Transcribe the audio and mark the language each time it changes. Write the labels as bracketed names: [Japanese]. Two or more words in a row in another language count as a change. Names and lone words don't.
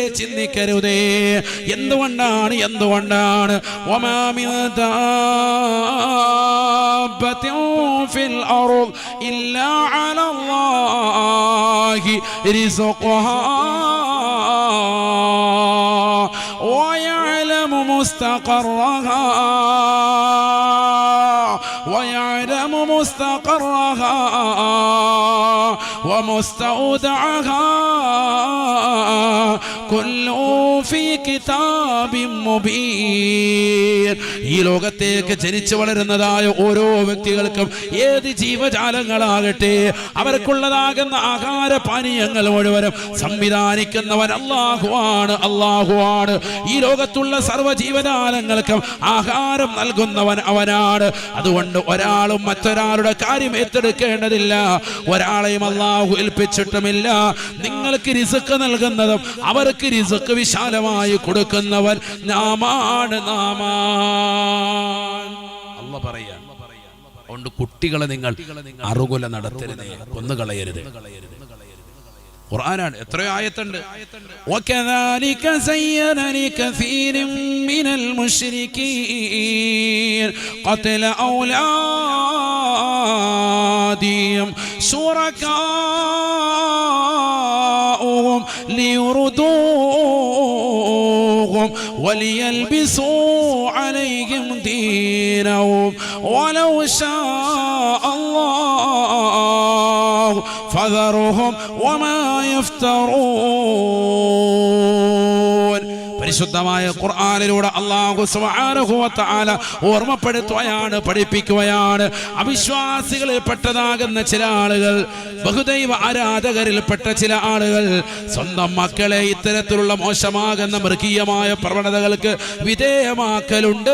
[Arabic] എന്തുകൊണ്ടാണ് وما من دابة في الأرض إلا على الله رزقها ويعلم مستقرها ومستودعها كل في كتاب مبين. [Malayalam] ഈ ലോകത്തേക്ക് ജനിച്ചു വളരുന്നതായ ഓരോ വ്യക്തികൾക്കും, ഏത് ജീവജാലങ്ങളാകട്ടെ, അവർക്കുള്ളതാകുന്ന ആഹാര പാനീയങ്ങൾ മുഴുവനും സംവിധാനിക്കുന്നവൻ അല്ലാഹുവാണ്. ഈ ലോകത്തുള്ള സർവ്വ ജീവജാലങ്ങൾക്കും ആഹാരം നൽകുന്നവൻ അവനാണ്. അതുകൊണ്ട് ഒരാളും മറ്റൊരാളുടെ കാര്യം ഏറ്റെടുക്കേണ്ടതില്ല, ഒരാളെയും അല്ലാഹു ഏൽപ്പിച്ചിട്ടുമില്ല. നിങ്ങൾക്ക് റിസ്ക് നൽകുന്നതും അവർക്ക് റിസ്ക് വിശാലമായി കൊടുക്കുന്നവൻ നാമാണ്. അല്ലാഹു പറയാ, അതുകൊണ്ട് കുട്ടികളെ നിങ്ങൾ അറുകൊല നടത്തരുതേ, കൊന്നുകളയരുത്. ഖുർആനാണ്, എത്രയോ ആയത്തുണ്ട്. [Arabic] وكذلك زين لكثير من المشركين قتل أولادهم شركاؤهم ليردوهم وليلبسوا عليهم دينهم ولو شاء الله فذرهم وما يفترون. [Malayalam] പരിശുദ്ധമായ ഖുർആനിലൂടെ അല്ലാഹു [Arabic] سبحانه وتعالى [Malayalam] ഓർമ്മപ്പെടുത്തുകയാണ്, പഠിപ്പിക്കുകയാണ്. അവിശ്വാസികളിൽപ്പെട്ടതാകുന്ന ചില ആളുകൾ, ബഹുദൈവ ആരാധകരിൽപ്പെട്ട ചില ആളുകൾ സ്വന്തം മക്കളെ ഇത്തരത്തിലുള്ള മോശമാകുന്ന മൃഗീയമായ പ്രവണതകൾക്ക് വിധേയമാക്കലുണ്ട്.